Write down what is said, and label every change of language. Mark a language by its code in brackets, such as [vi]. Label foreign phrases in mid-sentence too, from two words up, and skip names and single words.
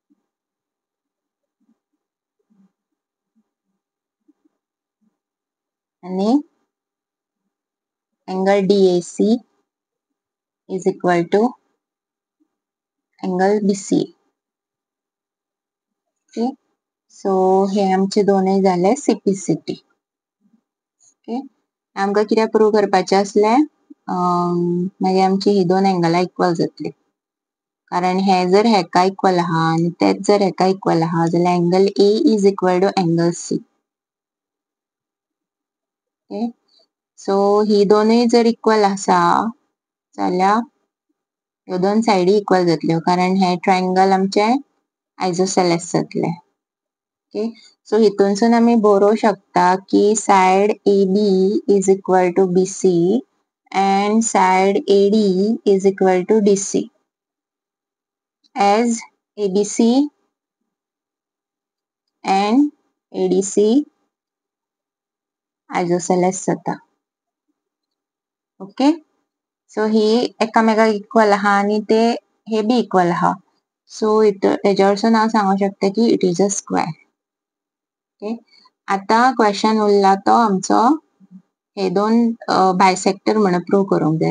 [en] And angle DAC is equal to angle BCA. Okay. So [kok] हे आमचे दोनूय झाले CPCT. [en] Okay. [kok] आमकां कितें प्रूव करपाचें आसलें मागीर आमची ही दोन एंगलां इक्वल जातली. कारण हे जर हेका इक्वल आहा आणि तेच जर हेका इक्वल आहा जाल्यार [en] angle A is equal to angle C. Okay. [kok] सो ही दोनूय जर इक्वल आसा जाल्यार ह्यो दोन सायडी इक्वल जातल्यो कारण हे ट्रायंगल आमचे आयसोसेलेस जातले. [en] okay. so [kok] हितूनसून आमी बरोवंक शकता की [en] side AB is equal to BC and side AD is equal to DC. As ABC and ADC [kok] आयसोसेलेस जाता. [en] ओके. [kok] सो ही एकामेकाक इक्वल आहा आणि ते हे बी इक्वल आहा. सो हेच्या वरसून हांव सांगूंक शकता की [en] it is a square. ओके. [kok] आता क्वेश्चन उरला तो आमचो हे दोन बायसेक्टर म्हणून प्रूव करूंक जाय.